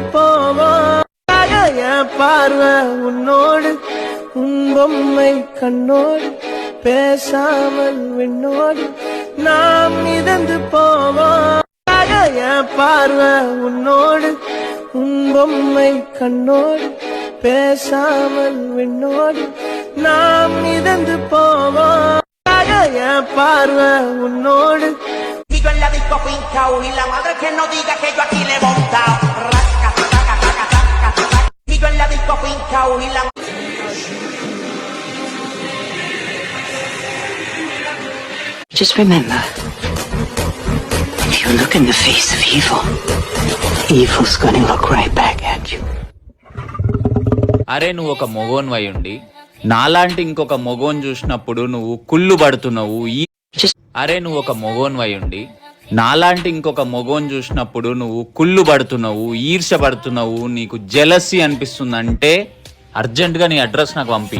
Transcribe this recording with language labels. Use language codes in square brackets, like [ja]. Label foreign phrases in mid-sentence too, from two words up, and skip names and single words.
[ta] போவோம் பார்வை உன்னோடு உன் பொம்மை கண்ணோடு பேசாமல் விண்ணோடு நாம் மிதந்து போவோம் பார்வை உன்னோடு உன் பொம்மை கண்ணோடு பேசாமல் விண்ணோடு நாம் மிதந்து போவோம் பார்வை உன்னோடு [es] Digo en la disco fincao y la madre que no diga que yo aquí le he montao. Digo en la disco fincao y la [en] Just remember, if you look in the face of evil, evil's gonna look right back at you. [te] అరే నువ్వు ఒక మొగోన్ వై ఉండి నాలాంటి ఇంకొక మొగోన్ చూసినప్పుడు నువ్వు కుళ్ళు పడుతున్నావు. అరే నువ్వు ఒక మొగోన్ వై ఉండి నాలాంటి ఇంకొక మొగోన్ చూసినప్పుడు నువ్వు కుళ్ళు పడుతున్నావు, ఈర్ష పడుతున్నావు, నీకు జెలసీ అనిపిస్తుందంటే అర్జెంటుగా నీ అడ్రస్ నాకు పంపి.